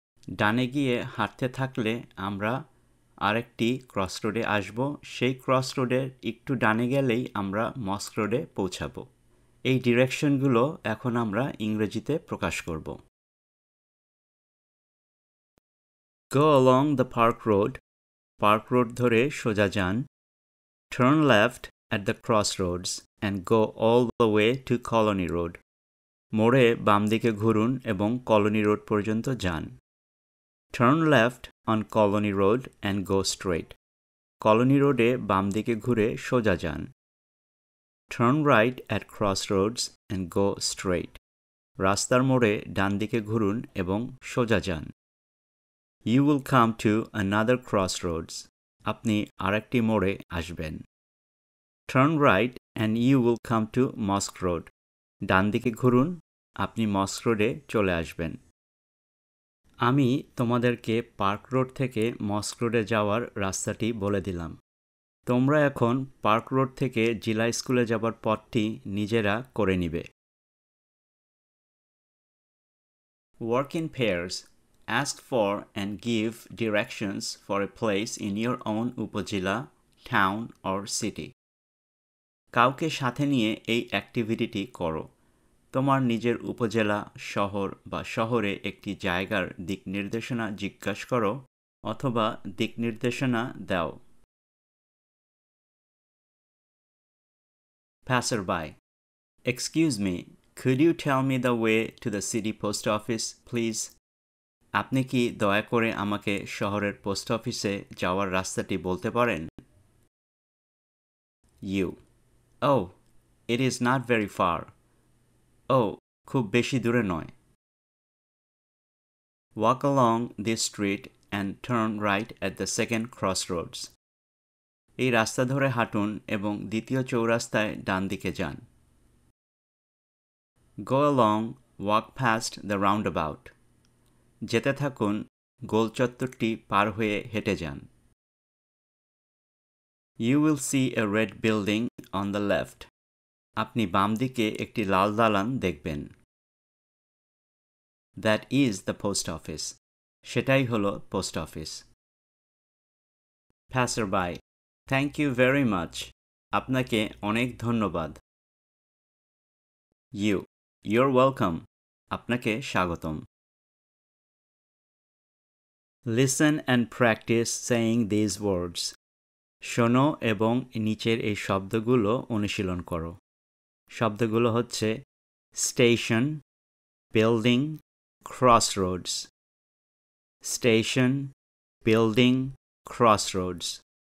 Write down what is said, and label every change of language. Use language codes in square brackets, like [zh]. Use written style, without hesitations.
[bn] ডানে গিয়ে হাঁটতে থাকলে আমরা আরেকটি ক্রস রোডে আসব, সেই ক্রস রোডের একটু ডানে গেলেই আমরা মস্ক রোডে পৌঁছাবো। এই ডিরেকশনগুলো এখন আমরা ইংরেজিতে প্রকাশ করব। [en] Go along the park road. Park road [bn] ধরে সোজা যান। [en] Turn left at the crossroads and go all the way to Colony Road. [bn] মোড়ে বাম দিকে ঘুরুন এবং কলোনি রোড পর্যন্ত যান। [en] Turn left on Colony Road and go straight. [bn] Colony রোডে বাম দিকে ঘুরে সোজা যান। [en] Turn right at Crossroads and go straight. [bn] রাস্তার মোড়ে ডান দিকে ঘুরুন এবং সোজা যান। [en] You will come to another crossroads. [bn] আপনি আরেকটি মোড়ে আসবেন। [en] Turn right and you will come to Mosque Road. [bn] ডান দিকে ঘুরুন, আপনি মস্ক রোডে চলে আসবেন। আমি তোমাদেরকে পার্ক রোড থেকে মস্ক রোডে যাওয়ার রাস্তাটি বলে দিলাম। তোমরা এখন পার্ক রোড থেকে জিলা স্কুলে যাবার পথটি নিজেরা করে নিবে। [en] Work in pairs. Ask for and give directions for a place in your own upazila, town or city. [bn] কাউকে সাথে নিয়ে এই অ্যাক্টিভিটিটি করো। তোমার নিজের উপজেলা, শহর বা শহরে একটি জায়গার দিক নির্দেশনা জিজ্ঞাসা করো অথবা দিক নির্দেশনা দাও। [en] Passerby. Excuse me, could you tell me the way to the city post office, please? [bn] আপনি কি দয়া করে আমাকে শহরের পোস্ট অফিসে যাওয়ার রাস্তাটি বলতে পারেন? [en] You. Oh, it is not very far. Oh, [bn] খুব বেশি দূরে নয়। [en] Walk along this street and turn right at the second crossroads. [bn] এই রাস্তা ধরে হাঁটুন এবং দ্বিতীয় চৌরাস্তায় ডান দিকে যান। [en] Go along, walk past the roundabout. [bn] যেতে থাকুন, গোল চত্বরটি পার হয়ে হেঁটে যান। [en] You will see a red building on the left. [bn] আপনি বাম দিকে একটি লাল দালান দেখবেন। [en] That is the post office. [bn] সেটাই হলো post office. [en] Passerby. Thank you very much. [bn] আপনাকে অনেক ধন্যবাদ। [en] You. You're welcome. [bn] আপনাকে স্বাগতম। [en] Listen and practice saying these words. [bn] শোনো এবং নিচের এই শব্দগুলো অনুশীলন করো। শব্দগুলো হচ্ছে station, building, Crossroads. Station, building, Crossroads.